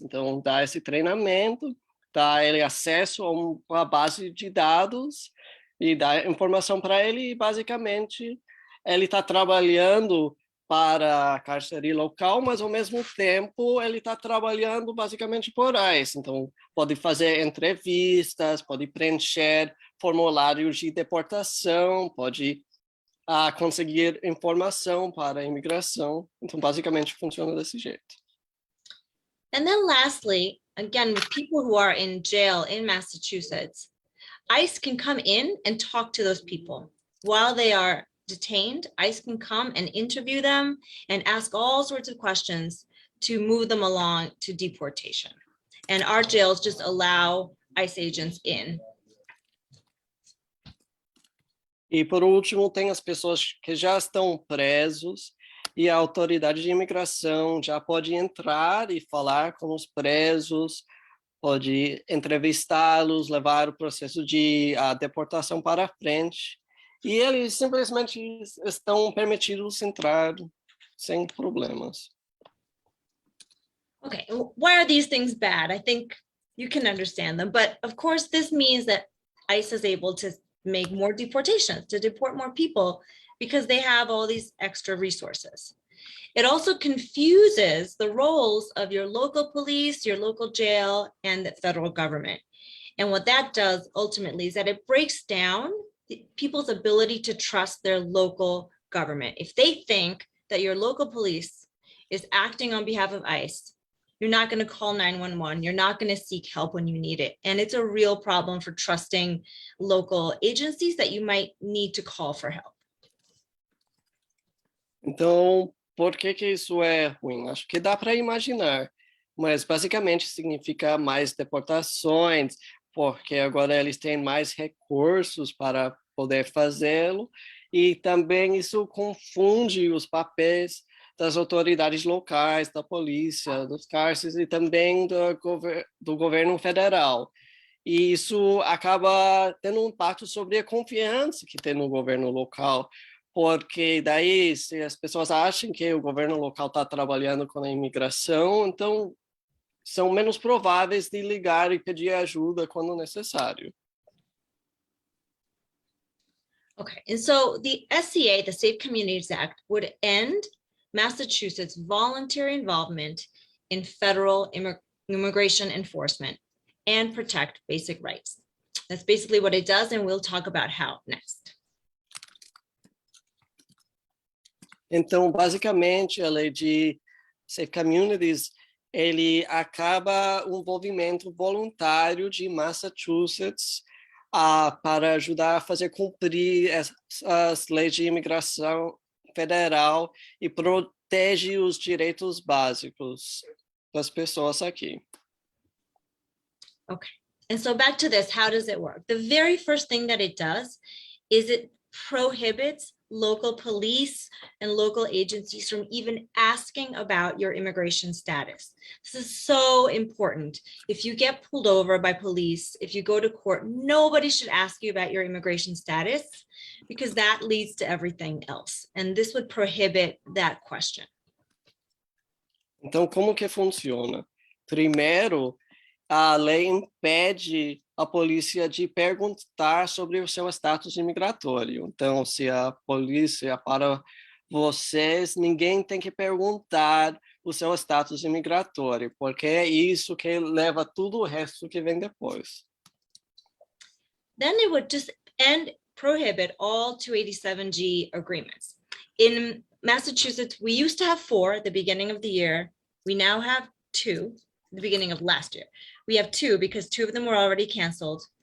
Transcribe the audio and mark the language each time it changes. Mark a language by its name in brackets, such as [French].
[Portuguese] Então, dá esse treinamento, dá ele acesso a uma base de dados, e dá informação para ele, e basicamente ele está trabalhando para a cárcere local, mas ao mesmo tempo ele está trabalhando basicamente por ICE. Então, pode fazer entrevistas, pode preencher formulários de deportação, pode conseguir informação para a imigração. Então, basicamente, funciona desse jeito. [English] And then lastly, again, with people who are in jail in Massachusetts, ICE can come in and talk to those people while they are detained. ICE can come and interview them and ask all sorts of questions to move them along to deportation. And our jails just allow ICE agents in. [Portuguese] E, por último, tem as pessoas que já estão presos e a autoridade de imigração já pode entrar e falar com os presos, pode entrevistá-los, levar o processo de deportação para frente. E eles simplesmente estão permitidos entrar sem problemas. [English] Okay, why are these things bad? I think you can understand them, but of course this means that ICE is able to make more deportations, to deport more people because they have all these extra resources. It also confuses the roles of your local police, your local jail, and the federal government. And what that does ultimately is that it breaks down people's ability to trust their local government. If they think that your local police is acting on behalf of ICE, you're not going to call 911. You're not going to seek help when you need it. And it's a real problem for trusting local agencies that you might need to call for help. [Portuguese] Então, por que isso é ruim? Acho que dá para imaginar, mas basicamente significa mais deportações, porque agora eles têm mais recursos para poder fazê-lo, e também isso confunde os papéis das autoridades locais, da polícia, dos cárceres e também do governo federal. E isso acaba tendo um impacto sobre a confiança que tem no governo local, porque daí, se as pessoas acham que o governo local está trabalhando com a imigração, então são menos prováveis de ligar e pedir ajuda quando necessário. [English] Okay, and so the SCA, the Safe Communities Act, would end Massachusetts' voluntary involvement in federal immigration enforcement and protect basic rights. That's basically what it does, and we'll talk about how next. [Portuguese] Então, basicamente, a lei de Safe Communities, ele acaba o envolvimento voluntário de Massachusetts para ajudar a fazer cumprir as leis de imigração federal e protege os direitos básicos das pessoas aqui. [English] Okay, and so back to this, how does it work? The very first thing that it does is it prohibits local police and local agencies from even asking about your immigration status. This is so important. If you get pulled over by police, if you go to court, nobody should ask you about your immigration status because that leads to everything else. And this would prohibit that question. [Portuguese] Então, como que funciona? Primeiro, a lei impede a polícia de perguntar sobre o seu status imigratório. Então, se a polícia para vocês, ninguém tem que perguntar o seu status imigratório, porque é isso que leva tudo o resto que vem depois. [English] Then it would just prohibit all 287G agreements. In Massachusetts, we used to have 4 at the beginning of the year. We now have 2 at the beginning of last year. We have 2 because 2 of them were already canceled.